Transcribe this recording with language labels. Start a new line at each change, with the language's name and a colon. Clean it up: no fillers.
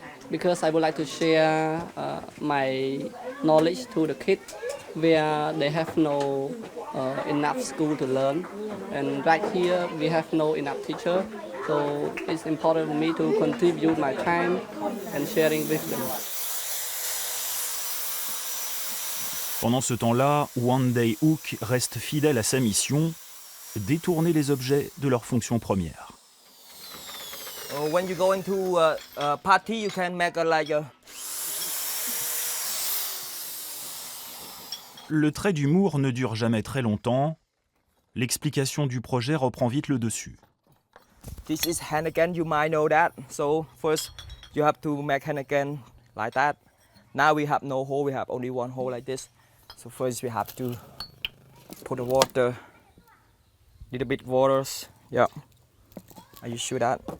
English: Because I would like to share my knowledge to the kids where they have no enough school to learn, and right here we have no enough teacher, so it's important for me to contribute my time and sharing with them.
French: Pendant ce temps-là, One Day Hook reste fidèle à sa mission, détourner les objets de leur fonction première.
English: When you go into a party, you can make
French: Le trait d'humour ne dure jamais très longtemps. L'explication du projet reprend vite le dessus.
English: This is Heineken, you might know that. So first you have to make Heineken like that. Now we have no hole, we have only one hole like this. So first we have to put the water, little bit waters. Yeah. Are you sure that?